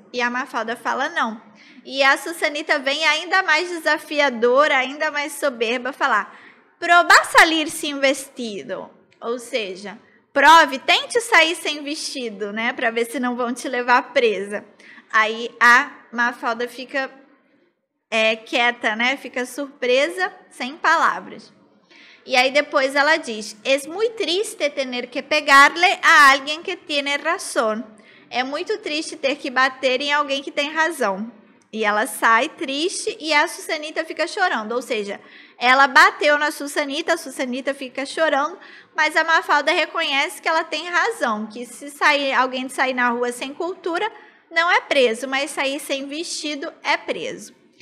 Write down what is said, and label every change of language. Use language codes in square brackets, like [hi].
[pt] E a Mafalda fala: não. E a Susanita vem ainda mais desafiadora, ainda mais soberba, falar: provar sair sem vestido. Ou seja, prove, tente sair sem vestido, né? Para ver se não vão te levar presa. Aí a Mafalda fica quieta, né? Fica surpresa, sem palavras. [es] E aí depois ela diz: es muy triste tener que pegarle a alguien que tiene razón. [pt] É muito triste ter que bater em alguém que tem razão. E ela sai triste e a Susanita fica chorando. Ou seja, ela bateu na Susanita, a Susanita fica chorando, mas a Mafalda reconhece que ela tem razão, que se alguém sair na rua sem cultura, não é preso, mas sair sem vestido é preso.